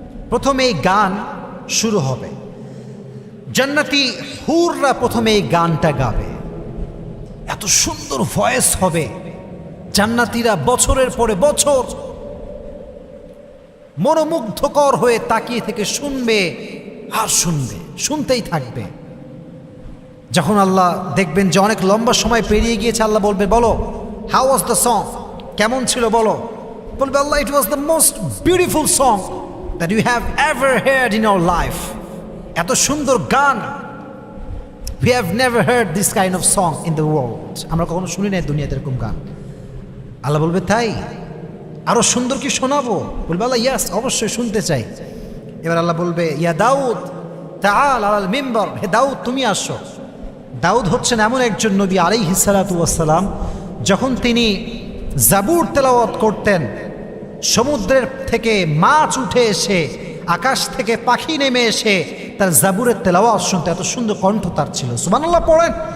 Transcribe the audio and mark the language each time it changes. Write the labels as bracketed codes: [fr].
[bn] প্রথমে এই গান শুরু হবে, জান্নাতি হুররা প্রথমে এই গানটা গাবে, এত সুন্দর ভয়েস হবে, জান্নাতীরা বছরের পরে বছর মনোমুগ্ধকর হয়ে তাকিয়ে থেকে শুনবে আর শুনবে, শুনতেই থাকবে। যখন আল্লাহ দেখবেন যে অনেক লম্বা সময় পেরিয়ে গিয়েছে, আল্লাহ বলবে বলো [en] how was the song, [bn] কেমন ছিল বলো? বলবে আল্লাহ [en] It was the most beautiful song that you have ever heard in our life. [bn] এত সুন্দর গান, [en] we have never heard this kind of song in the world, [bn] আমরা কখনো শুনি নাই দুনিয়াতে এরকম গান। আল্লাহ বলবে তাই, আরো সুন্দর কি শোনাবো? বলবে আল্লাহ ইয়াস, অবশ্যই শুনতে চাই। এবার আল্লাহ বলবে [ar] ইয়া দাউদ তাআল আলাল মিম্বার, [bn] হে দাউদ তুমি আসো। দাউদ হচ্ছেন এমন একজন নবী আলাইহিস সালাতু ওয়াস সালাম, যখন তিনি জাবুর তেলাওয়াত করতেন, সমুদ্রের থেকে মাছ উঠে এসে, আকাশ থেকে পাখি নেমে এসে তার জাবুরের তেলাওয়াত শুনতে, এত সুন্দর কণ্ঠ তার ছিল। সুবহানাল্লাহ পড়েন।